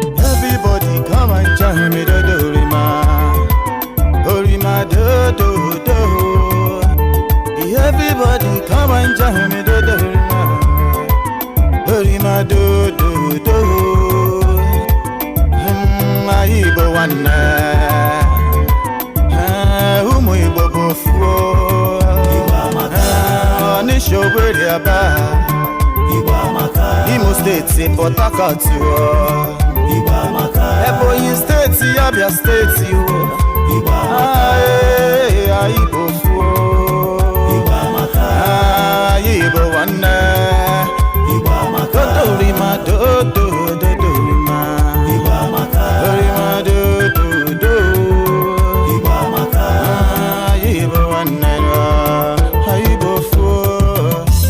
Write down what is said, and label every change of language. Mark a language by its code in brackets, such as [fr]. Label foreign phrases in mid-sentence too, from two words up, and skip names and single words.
[en] Everybody come and join me, do, do, rima. Oh, rima, do, do, do. Everybody come and join me, do, do, rima. Oh, rima, do, do, do. [ig] Mm, my Igbo nwanne. Eh, ụmụ Igbo bụ ofu o. Igbo amaka. Eh, Onitsha, Owerri, Aba. Igbo amaka. Imo State, Port Harcourt o. Igbo amaka. Ebonyi State, Abia State o. Igbo amaka. Ah, eh, eh, anyị bụ ofu o. Igbo amaka. Ah, anyị bụ nwanne. Igbo amaka. Do, do, rima, do, do, do, do, rima. Igbo amaka. Do, rima, do, do, do. Igbo amaka. Ah, anyị bụ nwanne, anyị bụ ofu o.